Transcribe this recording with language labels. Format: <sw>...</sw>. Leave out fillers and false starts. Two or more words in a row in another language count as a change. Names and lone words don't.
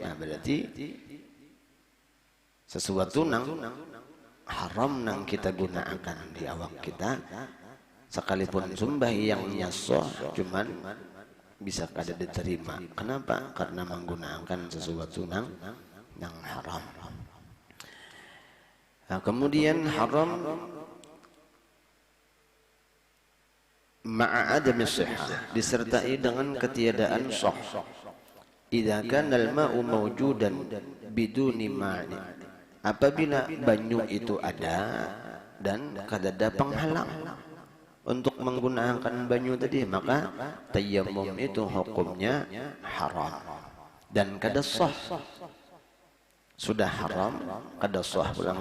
<bjn>Nah, berarti sesuatu nang haram nang kita gunakan di awak kita, sekalipun sembahyangnya sah cuman bisa kada diterima.</bjn> <id>Kenapa? Karena menggunakan sesuatu nang haram. Nah, kemudian haram</id> <ar>مع عدم صحة,</ar> <id>disertai dengan ketiadaan sah.</id> <ar>إذا كان الماء موجودا بدون ماء,</ar> <bjn>apabila banyu itu ada dan kada ada penghalang untuk menggunakan banyu tadi, maka tayammum itu hukumnya haram dan kada sah. Sudah haram kada sah pulang.</bjn>